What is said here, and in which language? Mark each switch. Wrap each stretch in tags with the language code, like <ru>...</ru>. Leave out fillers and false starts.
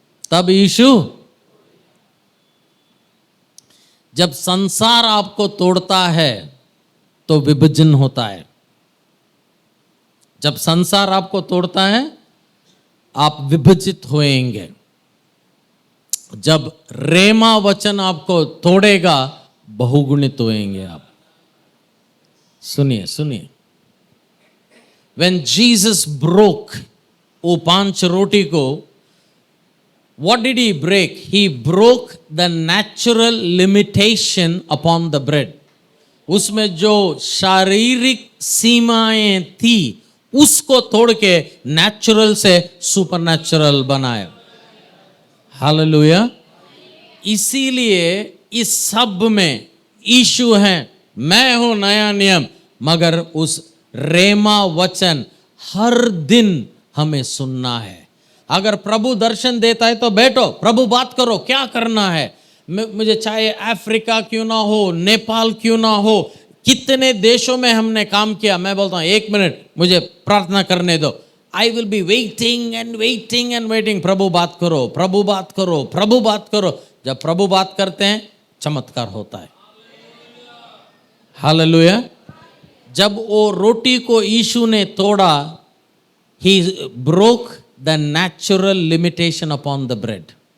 <hi>तब यीशु, जब संसार आपको तोड़ता है तो विभाजन होता है। जब संसार आपको तोड़ता है आप विभाजित होएंगे। जब रेमा वचन आपको तोड़ेगा बहुगुणित होएंगे आप। सुनिए सुनिए,</hi> <en>when Jesus broke</en> <hi>वो 5 रोटी को,</hi> <en>what did he break? He broke the natural limitation upon the bread.</en> <hi>उसमें जो शारीरिक सीमाएं थी उसको तोड़ के नेचुरल से सुपरनेचुरल बनाया। हालेलुया। इसीलिए इस सब में यीशु है। मैं हूं नया नियम, मगर उस रेमा वचन हर दिन हमें सुनना है। अगर प्रभु दर्शन देता है तो बैठो, प्रभु बात करो, क्या करना है। मुझे चाहे अफ्रीका क्यों ना हो, नेपाल क्यों ना हो, कितने देशों में हमने काम किया, मैं बोलता हूं 1 मिनट मुझे प्रार्थना करने दो।</hi> <en>I will be waiting and waiting</en> <hi>and waiting. प्रभु बात करो, प्रभु बात करो, प्रभु बात करो। जब प्रभु बात करते हैं चमत्कार होता है। हालेलुया। जब वो रोटी को यीशु ने तोड़ा,</hi> <en>he broke the natural limitation upon the bread.</en>